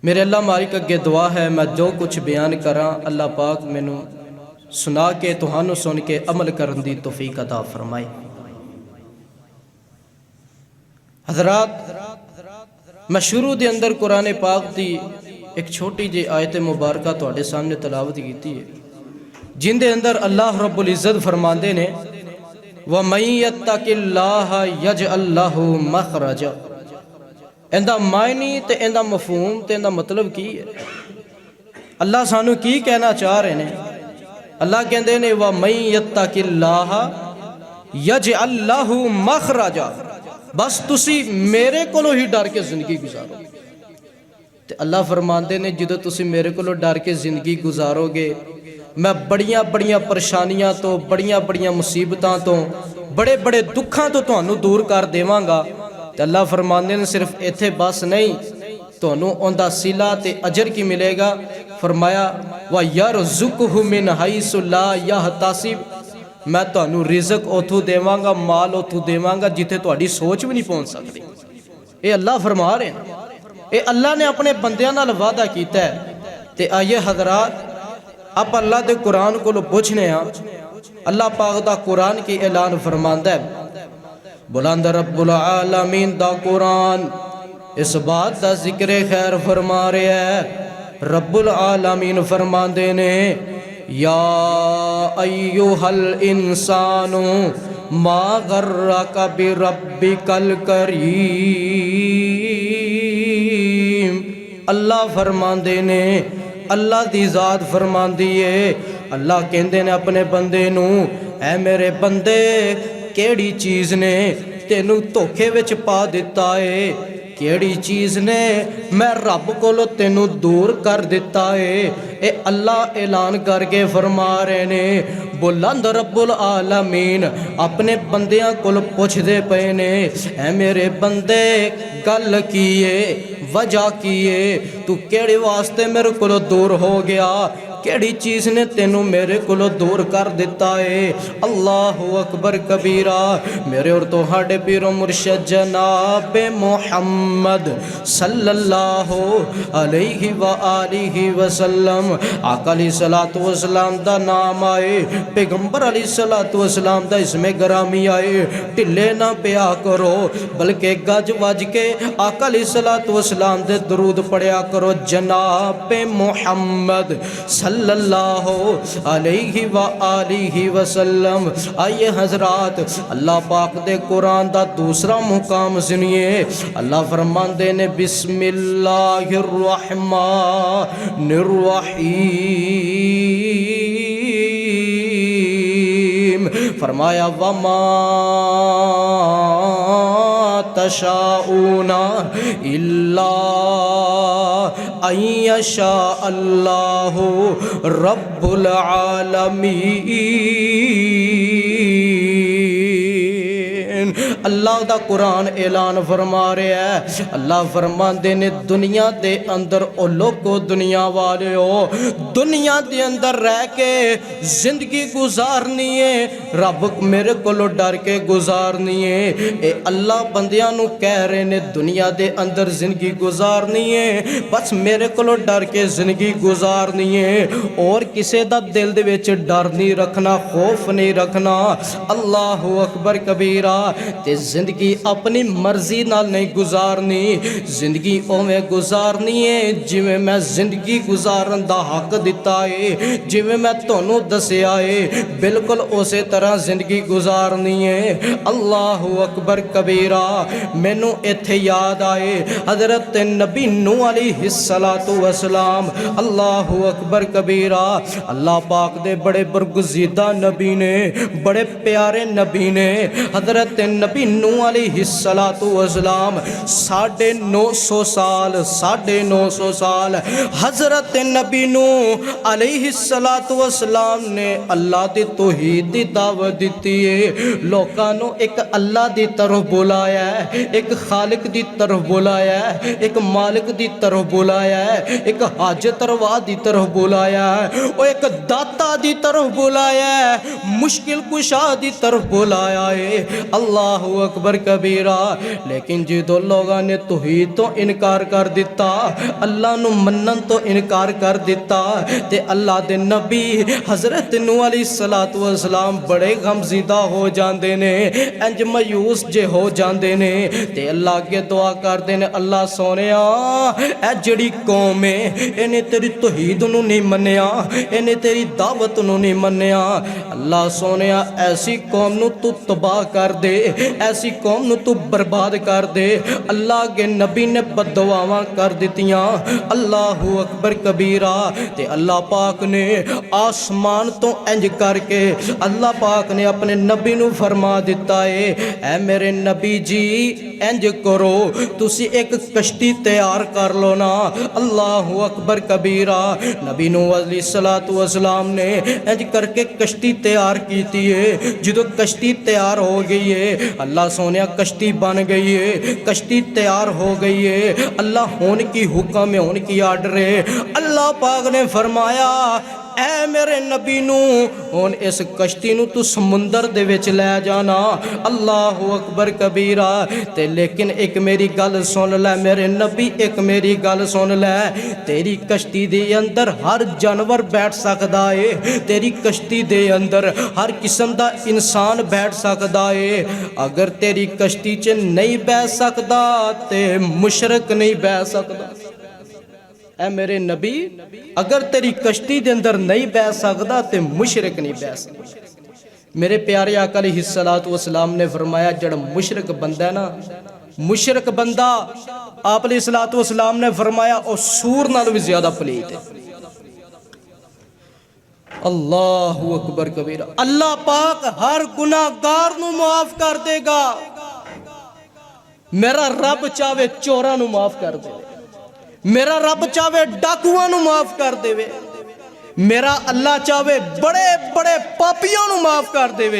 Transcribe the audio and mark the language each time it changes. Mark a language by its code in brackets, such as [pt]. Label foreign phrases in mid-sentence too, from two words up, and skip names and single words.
[pa] میرے اللہ مالک اگے دعا ہے میں جو کجھ بیان کرا اللہ پاک مینوں سنا کے تہانوں سن کے عمل کرنے کی توفیق عطا فرمائے. حضرات، میں شروع کے اندر قرآن پاک کی اک چھوٹی جی آیت مبارک تہاڈے سامنے تلاوت کی ہے جندے اندر اللہ [ar] رب العزة [pa] فرماتے نے [ar] ومن يتق الله يجعل له مخرجا. [pa] ایہدا معنی تے ایہدا مفہوم تے ایہدا مطلب کی ہے? اللہ سانوں کی کہنا چاہ رہے ہیں? اللہ کہتے نے [ar] ومن يتق الله يجعل له مخرجا, [pa] بس تسی میرے کولوں ہی ڈر کے زندگی گزارو. تے اللہ فرماتے نے جو تسی میرے کولوں ڈر کے زندگی گزارو گے میں بڑیاں بڑیاں پریشانیاں تو، بڑیاں بڑیاں مصیبتاں تو، بڑے بڑے دکھوں تو تہانوں دور کر دیواں گا. تے اللہ فرماتے نے صرف اتھے بس نہیں، تہانوں انہدا صلہ تے اجر کی ملے گا. فرمایا [ar] ويرزقه من حيث لا يحتسب, [pa] میں تہانوں رزق اوتھوں دیواں گا، مال اوتھوں دیواں گا جتھے تہاڈی سوچ بھی نہیں پہنچ سکتی. [ur] یہ اللہ فرما رہے ہیں, [pa] یہ اللہ نے اپنے بندیاں نال وعدہ کیتا ہے. تے [ur] آئیے حضرات، آپ اللہ کے قرآن کو پوچھنے [pa] اللہ پاک دا قرآن کی اعلان فرماندا ہے بلند [ar] رب العالمين [pa] دا قرآن [ur] اس بات کا ذکر خیر فرما رہا ہے. [ar] رب العالمين [pa] فرماندے نے [ar] يا أيها الإنسان ما غرك بربك الكريم. [pa] اللہ فرماندے نے، اللہ دی ذات فرماندی ہے، اللہ کہندے نے اپنے بندے نوں اے میرے بندے کیہڑی چیز نے تینوں دھوکے وچ پا دتا ہے، کیہڑی چیز نے میں رب کولوں تینوں دور کر دتا ہے. یہ اللہ اعلان کر کے فرما رہے نے بلند [ar] رب العالمين [pa] اپنے بندیاں کول پچھدے پئے نے اے میرے بندے گل کی ہے، وجہ کی ہے، تو کیہڑے واسطے میرے کولوں دور ہو گیا، کیہڑی چیز نے تینوں میرے کولوں دور کر دتا ہے. [ar] الله أكبر كبيرا. [pa] میرے اور تہاڈے پیر و مرشد جناب محمد [ar] صلى الله عليه وآله وسلم [pa] آقا [ar] عليه الصلاة والسلام [pa] دا نام آئے، پیغمبر [ar] عليه الصلاة والسلام [pa] دا اسمیں گرامی آئے، ڈھلے نا پیا کرو بلکہ گج وج کے آقا [ar] عليه الصلاة والسلام [pa] دے درود پڑھیا کرو. [ar] जनाब मुहम्मद صلى الله عليه وآله وسلم. [pa] آئیے حضرات، اللہ پاک دے قرآن دا دوسرا مقام سنیے. اللہ فرماندے نے [ar] بسم الله الرحمن الرحيم. फरमाया وما تشاءون إلا أن يشاء الله رب العالمين. [pa] اللہ دا قرآن اعلان فرما رہا ہے، اللہ فرماتے نے دنیا دے اندر او لوگو دنیا والے ہو، دنیا دے اندر رہ کے زندگی گزارنی ہے، رب میرے کولو ڈر کے گزارنی ہے. اے اللہ بندیاں نوں کہہ رہے نے دنیا دے اندر زندگی گزارنی ہے، بس میرے کولو ڈر کے زندگی گزارنی ہے، اور کسی دا دل دے وچ ڈر نہیں رکھنا، خوف نہیں رکھنا. [ar] الله أكبر كبيرا. [pa] تے زندگی اپنی مرضی نال نہیں گزارنی، زندگی اوویں گزارنی ہے جویں میں زندگی گزارن دا حق دتا ہے، جویں میں تہانوں دسیا ہے بالکل اسے طرح زندگی گزارنی ہے. [ar] الله أكبر كبيرا. [pa] مینوں اتھے یاد آئے حضرت نبی نوح [ar] عليه الصلاة والسلام. الله أكبر كبيرا. [pa] اللہ پاک دے بڑے برگزیدہ نبی نے، بڑے پیارے نبی نے. حضرت نبی نوح [ar] عليه الصلاة والسلام [pa] 950 سال 950 سال حضرت نبی نوح [ar] عليه الصلاة والسلام [pa] نے اللہ دی توحید دی دعوت دی ہے. لوکاں نوں اک اللہ دی طرف بلایا ہے، اک خالق دی طرف بلایا ہے، اک مالک دی طرف بلایا ہے، اک حاجت روا دی طرف بلایا ہے، اور اک داتا دی طرف بلایا ہے، مشکل کشا دی طرف بلایا ہے. [ar] الله أكبر كبيرا. [pa] لیکن جو لوگوں نے توحید تو انکار کر دتا، اللہ نوں منن تو انکار کر دتا، تے اللہ دے نبی حضرت نوح [ar] عليه الصلاة والسلام [pa] بڑے غمزدہ ہو جاتے نے، انج مایوس جے ہو جاتے نے، تے اللہ اگے دعا کرتے نے، اللہ سوہنیا اے جہڑی قوم ہے انہیں تیری توحید نوں نہیں منیا، انہیں تیری دعوت نوں نہیں منیا. اللہ سوہنیا ایسی قوم نوں تو تباہ کر دے، ایسی قوم نوں تو برباد کر دے. اللہ کے نبی نے بددعاواں کر دتیاں. [ar] الله أكبر كبيرا. [pa] تے اللہ پاک نے آسمان تو انج کر کے اللہ پاک نے اپنے نبی نوں فرما دتا ہے، اے میرے نبی جی انج کرو، تسی اک کشتی تیار کر لو نا. [ar] الله أكبر كبيرا. [pa] نبی نوح [ar] عليه الصلاة والسلام [pa] نے انج کر کے کشتی تیار کی ہے. جو کشتی تیار ہو گئی ہے، اللہ سوہنیا کشتی بن گئی ہے، کشتی تیار ہو گئی ہے. اللہ ہونے کی حکم ہے، ہونے کی آرڈر ہے. اللہ پاک نے فرمایا، اے میرے نبی نوں ہن اس کشتی نوں تو سمندر دے وچ لے جانا. [ar] الله أكبر كبيرا. [pa] تے لیکن اک میری گل سن لے میرے نبی، اک میری گل سن لے، تیری کشتی دے اندر ہر جانور بیٹھ سکدا ہے، تیری کشتی دے اندر ہر قسم دا انسان بیٹھ سکدا ہے. اگر تیری کشتی چ نہیں بیٹھ سکدا تے مشرک نہیں بیٹھ سکدا. [ur] اے میرے نبی، اگر تیری کشتی کے اندر نہیں بیٹھ سکتا تو مشرک نہیں بیٹھ سکتا. [pa] میرے پیارے آقا [ar] عليه الصلاة والسلام [pa] نے فرمایا، جہڑا مشرک بندہ ہے نا، مشرک بندہ آپ [ar] عليه الصلاة والسلام [pa] نے فرمایا اور سور نال بھی زیادہ پلیت ہے. [ar] الله أكبر كبيرا. [pa] اللہ پاک ہر گناہگار نوں معاف کر دے گا. میرا رب چاہے چوراں نوں معاف کر دے، میرا رب چاہے ڈاکوآں نوں معاف کر دیوے، میرا اللہ چاہے بڑے بڑے پاپیوں نوں معاف کر دیوے.